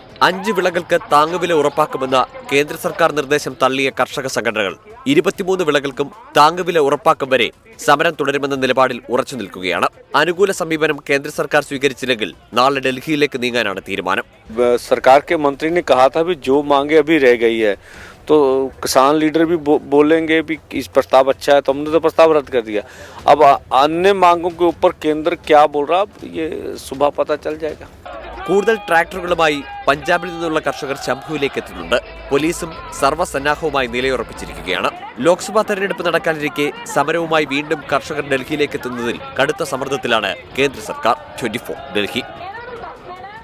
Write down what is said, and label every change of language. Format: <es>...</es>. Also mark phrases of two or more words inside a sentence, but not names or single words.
<ml>5 വിളകൾക്ക് താങ്ങുവില ഉറപ്പാക്കുമെന്ന കേന്ദ്ര സർക്കാർ നിർദ്ദേശം തള്ളിയ കർഷക സംഘടനകൾ 23 വിളകൾക്കും താങ്ങുവില ഉറപ്പാക്കും വരെ സമരം തുടരുമെന്ന നിലപാടിൽ ഉറച്ചു നിൽക്കുകയാണ്. അനുകൂല സമീപനം കേന്ദ്ര സർക്കാർ സ്വീകരിച്ചില്ലെങ്കിൽ നാളെ ഡൽഹിയിലേക്ക് നീങ്ങാനാണ് തീരുമാനം.</ml> <hi>സർക്കാർ के मंत्री ने कहा था भी जो मांगे अभी रह गई है तो किसान लीडर भी बोलेंगे भी इस प्रस्ताव अच्छा है, तो हमने तो प्रस्ताव रद्द कर दिया. अब अन्य मांगों के ऊपर केंद्र क्या बोल रहा ये सुबह पता चल जाएगा.</hi> <ml>കൂടുതൽ ട്രാക്ടറുകളുമായി പഞ്ചാബിൽ നിന്നുള്ള കർഷകർ ശംഭുവിലേക്ക് എത്തുന്നുണ്ട്. പോലീസും സർവ്വസന്നാഹവുമായി നിലയുറപ്പിച്ചിരിക്കുകയാണ്. ലോക്സഭാ തെരഞ്ഞെടുപ്പ് നടക്കാനിരിക്കെ സമരവുമായി വീണ്ടും കർഷകർ ഡൽഹിയിലേക്ക് എത്തുന്നതിൽ കടുത്ത സമ്മർദ്ദത്തിലാണ് കേന്ദ്ര സർക്കാർ. 24 ഡൽഹി.</ml>